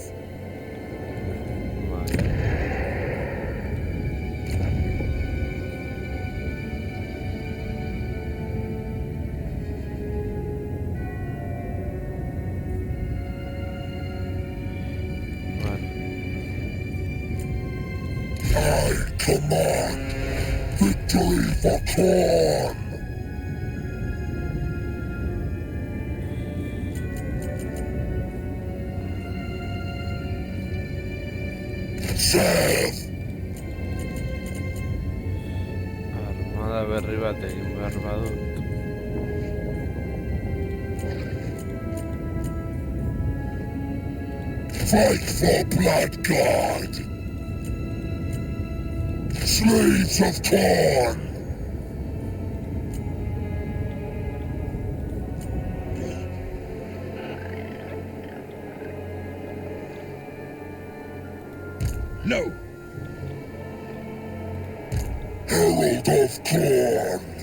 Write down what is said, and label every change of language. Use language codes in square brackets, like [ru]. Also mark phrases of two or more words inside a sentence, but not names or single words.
[es] Vale. Vale. [en] I command victory for Korn. Seth, [eu] Armada berri bat egin behar badut. [en] fight for Blood God. Slaves of Korn. No. Herald of Korn.